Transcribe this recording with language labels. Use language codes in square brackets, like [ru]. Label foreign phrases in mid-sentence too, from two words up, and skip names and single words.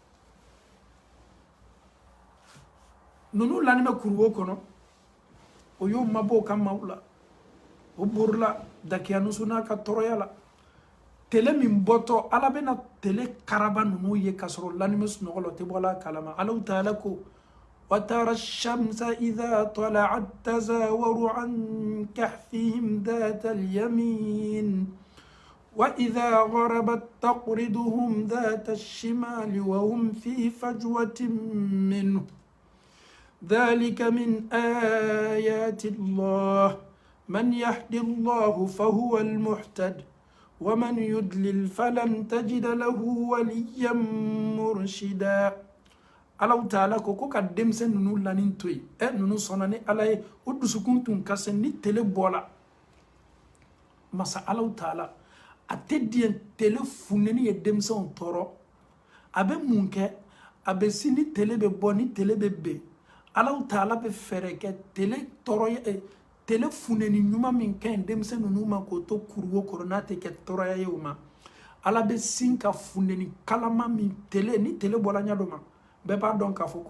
[bm] nunu lani bɛ kuru o kɔnɔ o y'o mabɔ o ka maaw la o borila Dakianusi n'a ka tɔɔrɔya la tele min bɔtɔ Ala bɛna tele karaba ninnu ye k'a sɔrɔ lani bɛ sunɔgɔ la o tɛ bɔ a la kalama Alahu Taala ko [ar] وترى الشمس إذا طلعت تزاور عن كهفهم ذات اليمين وإذا غربت تقرضهم ذات الشمال وهم في فجوة منه ذلك من آيات الله من يهد الله فهو المهتد ومن يضلل فلن تجد له وليا مرشدا [bm] Alahu Taala ko ka denmisɛn ninnu lani to yen ninnu sɔnna ni Ala ye o dusukun tun ka se ni tele bɔla masa Alahu Taala a tɛ diɲɛ tele funeni ye denmisɛnw tɔɔrɔ a bɛ mun kɛ a bɛ si ni tele bɛ bɔ ni tele bɛ ben Alahu Taala bɛ fɛɛrɛ kɛ tele tɔɔrɔ tele funeni ɲuman min ka ɲi denmisɛn ninnu ma k'o to kuruwo kɔrɔ n'a tɛ kɛ tɔɔrɔya ye o ma Ala bɛ sin ka funeni kalama min tele ni tele bɔra ɲɛ dɔ ma bɛɛ b'a dɔn k'a fɔ ko